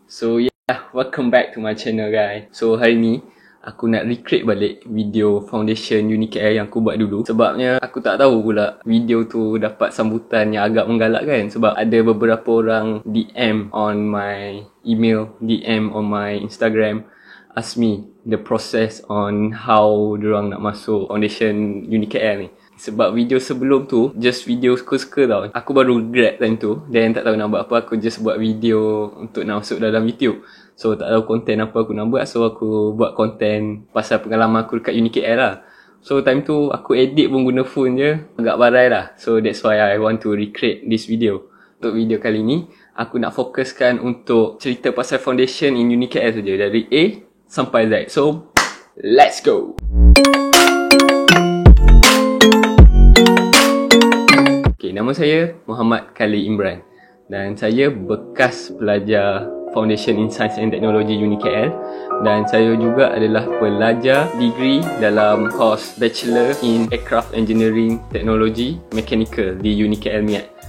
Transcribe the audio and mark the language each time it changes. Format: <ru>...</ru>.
<en>So yeah, welcome back to my channel guys.</en> <ms>So hari ni aku nak recreate balik video foundation UniKL yang aku buat dulu. Sebabnya aku tak tahu pula video tu dapat sambutan yang agak menggalakkan. Sebab ada beberapa orang</ms> <en>DM on my email, DM on my Instagram, ask me the process on how</en> <ms>diorang nak masuk foundation UniKL ni. Sebab video sebelum tu just video suka-suka tau. Aku baru grad time tu, dan tak tahu nak buat apa. Aku just buat video untuk nak masuk dalam YouTube. So tak tahu konten apa aku nak buat. So aku buat konten pasal pengalaman aku dekat UniKL lah. So time tu aku edit pun guna phone je, agak barai lah.</ms> <en>So that's why I want to recreate this video.</en> <ms>Untuk video kali ni aku nak fokuskan untuk cerita pasal foundation in UniKL saja, dari A sampai Z.</ms> <en>So let's go.</en> <ms>Nama saya Muhammad Khalil Imran dan saya bekas pelajar Foundation in Science and Technology UniKL, dan saya juga adalah pelajar degree dalam course Bachelor in Aircraft Engineering Technology Mechanical di UniKL Miat.</ms>